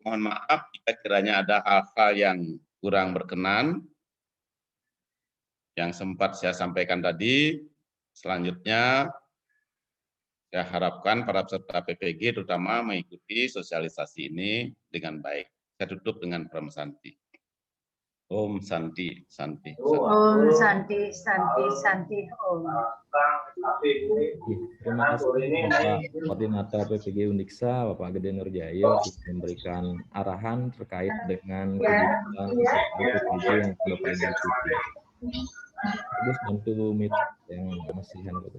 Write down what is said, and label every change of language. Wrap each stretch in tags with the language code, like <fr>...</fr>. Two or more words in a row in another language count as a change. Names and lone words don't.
<id>Mohon maaf jika kiranya ada hal-hal yang kurang berkenan yang sempat saya sampaikan tadi. Selanjutnya saya harapkan para peserta PPG terutama mengikuti sosialisasi ini dengan baik. Saya tutup dengan Pramesanti. Om Santi, Santi. Om Santi, Santi, Santi, Om. Terima kasih Bapak Koordinator PPG Undiksa, Bapak Gede Nurjaya, sudah memberikan arahan terkait dengan kegiatan PPG yang Bapak Ibu ikuti. Bagus, bantu mute yang masih bagus.</id>